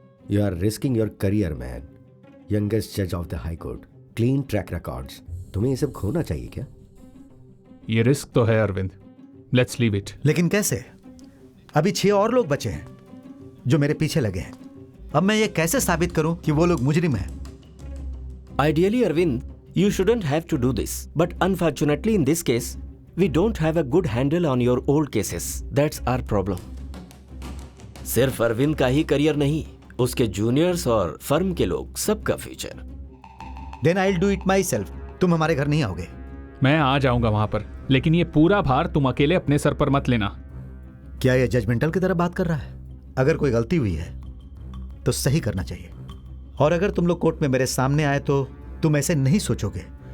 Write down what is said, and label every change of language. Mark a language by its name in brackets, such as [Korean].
[English] You are risking your career man. Youngest जज of the high court, clean track records. [Hindi] तुम्हें ये सब खोना चाहिए क्या? ये रिस्क तो है अरविंद, [English] Let's leave it. [Hindi] लेकिन कैसे? अभी 6 और लोग बचे हैं जो मेरे पीछे लगे हैं। अब मैं ये कैसे साबित करूं कि वो लोग मुजरिम हैं? [English] Ideally, Arvind, you shouldn't have to do this. But unfortunately, in this case, we don't have a good handle on your old cases. That's our problem. [Hindi] सिर्फ अरविंद का ही करियर नहीं, उसके जूनियर्स और फर्म के लोग, सबका future. [English] Then I'll do it myself. [Hindi] तुम हमारे घर नहीं आओगे? मैं आ जाऊंगा वहां पर, लेकिन ये पूरा भार तुम अकेले अपने सर पर मत लेना। क्या यह जजमेंटल की तरह बात कर रहा है? अगर कोई गलती हुई है तो सही करना चाहिए, और अगर तुम लोग कोर्ट में मेरे सामने आए तो तुम ऐसे नहीं सोचोगे।